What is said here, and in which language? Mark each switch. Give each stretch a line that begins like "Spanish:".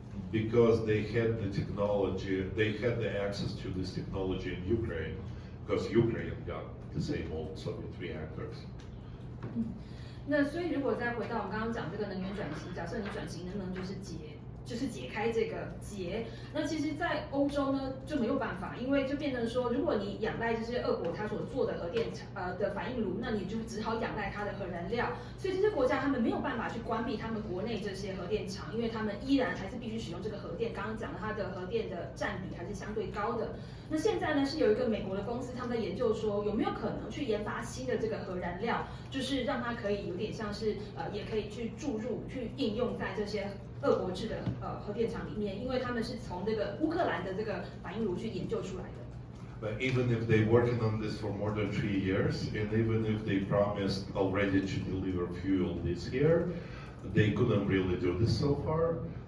English: Because they had the technology, they had the access to this technology in Ukraine, because Ukraine got the same old Soviet reactors.
Chinese: 那所以如果再回到我们刚刚讲这个能源转型，假设你转型能不能就是解开这个结？那其实，在欧洲呢就没有办法，因为就变成说，如果你仰赖这些俄国它所做的核电厂的反应炉，那你就只好仰赖它的核燃料。所以这些国家他们没有办法去关闭他们国内这些核电厂，因为他们依然还是必须使用这个核电。刚刚讲的它的核电的占比还是相对高的。那现在呢是有一个美国的公司，他们在研究说有没有可能去研发新的这个核燃料，就是让它可以有点像是也可以去注入、去应用在这些俄国制的核电厂里面，因为他们是从这个乌克兰的这个反应炉去研究出来的。
English: But even if they're working on this for more than 3 years, and even if they promised already to deliver fuel this year, they couldn't really do this so far.